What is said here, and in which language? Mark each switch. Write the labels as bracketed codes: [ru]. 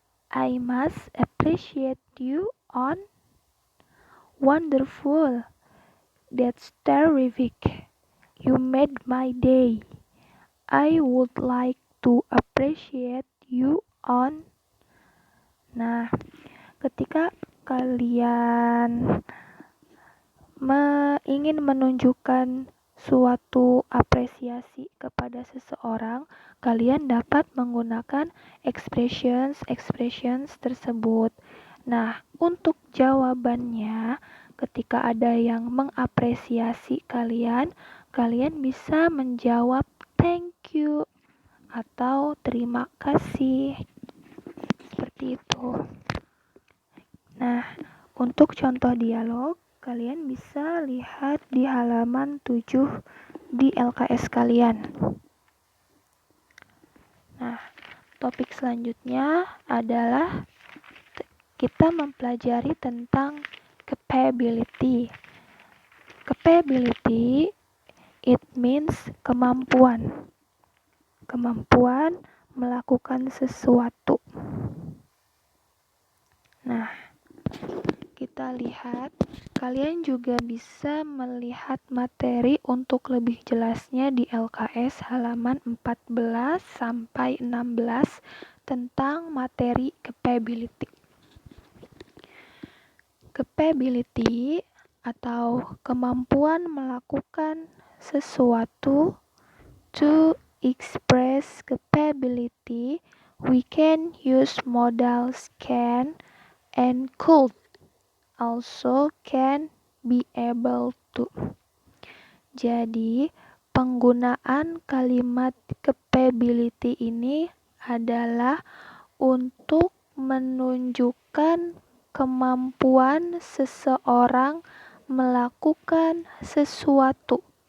[en] I must appreciate you on. Wonderful. That's terrific. You made my day. I would like to appreciate you on. [id] Nah, ketika kalian ingin menunjukkan suatu apresiasi kepada seseorang, kalian dapat menggunakan expressions tersebut. Nah, untuk jawabannya, ketika ada yang mengapresiasi kalian, kalian bisa menjawab [en] thank you [id] atau terima kasih. Seperti itu. Nah, untuk contoh dialog, kalian bisa lihat di halaman 7 di LKS kalian. Nah, topik selanjutnya adalah kita mempelajari tentang capability. [en] Capability, it means kemampuan. [id] Kemampuan melakukan sesuatu. Nah, kita lihat, kalian juga bisa melihat materi untuk lebih jelasnya di LKS halaman 14 sampai 16 tentang materi capability. Capability atau kemampuan melakukan sesuatu. [en] To express capability, we can use modals can and could, also can, be able to. [id] Jadi, penggunaan kalimat capability ini adalah untuk menunjukkan kemampuan seseorang melakukan sesuatu.